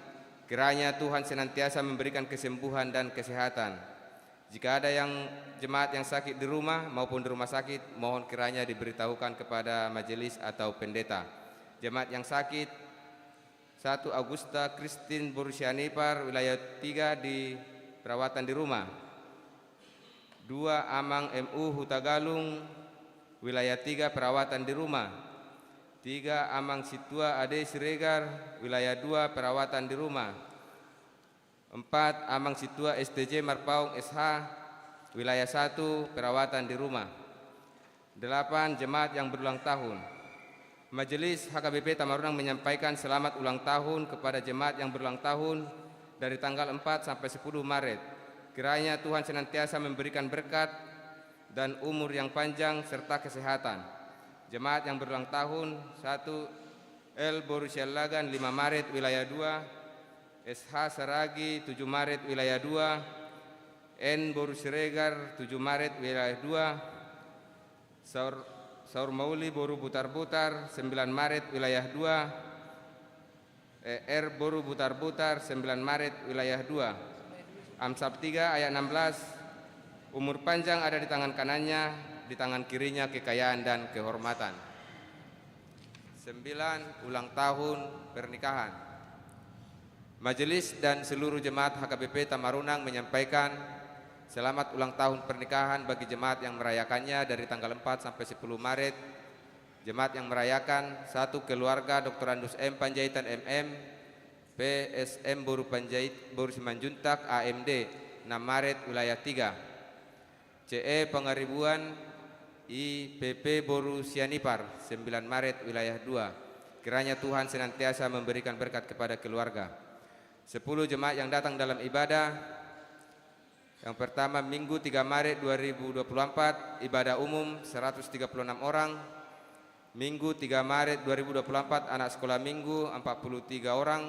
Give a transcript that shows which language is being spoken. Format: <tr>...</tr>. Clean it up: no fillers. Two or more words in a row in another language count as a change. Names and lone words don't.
<id>Kiranya Tuhan senantiasa memberikan kesembuhan dan kesehatan. Jika ada jemaat yang sakit di rumah maupun di rumah sakit, mohon kiranya diberitahukan kepada majelis atau pendeta. Jemaat yang sakit: 1. Augusta Christine Borusianipar, wilayah 3 di perawatan di rumah. 2. Amang MU Hutagalung, wilayah 3 perawatan di rumah. 3. Amang Situa Ade Siregar, wilayah 2 perawatan di rumah. 4. Amang Situa STJ Marpaung SH, wilayah 1 perawatan di rumah. 8. Jemaat yang berulang tahun. Majelis HKBP Tamarunang menyampaikan selamat ulang tahun kepada jemaat yang berulang tahun dari tanggal 4 sampai 10 Maret. Kiranya Tuhan senantiasa memberikan berkat dan umur yang panjang serta kesehatan. Jemaat yang berulang tahun: 1. L. Borussia Lagan 5 Maret wilayah 2, SH Saragi 7 Maret wilayah 2, N. Borusregar 7 Maret wilayah 2, Saur Mauli Boru Butar-Butar 9 Maret wilayah 2, R. Boru Butar-Butar 9 Maret wilayah 2. Amsal 3 ayat 16, umur panjang ada di tangan kanannya, di tangan kirinya kekayaan dan kehormatan. 9. Ulang tahun pernikahan. Majelis dan seluruh jemaat HKBP Tamarunang menyampaikan selamat ulang tahun pernikahan bagi jemaat yang merayakannya dari tanggal 4 sampai 10 Maret. Jemaat yang merayakan: 1. Keluarga Dr. Andus M. Panjaitan MM, PSM Boru Simanjuntak AMD 6 Maret wilayah 3, CE Pangaribuan IPP Boru Sianipar 9 Maret wilayah 2. Kiranya Tuhan senantiasa memberikan berkat kepada keluarga. 10. Jemaat yang datang dalam ibadah. Yang pertama, Minggu 3 Maret 2024, ibadah umum 136 orang. Minggu 3 Maret 2024, anak sekolah minggu 43 orang.</id>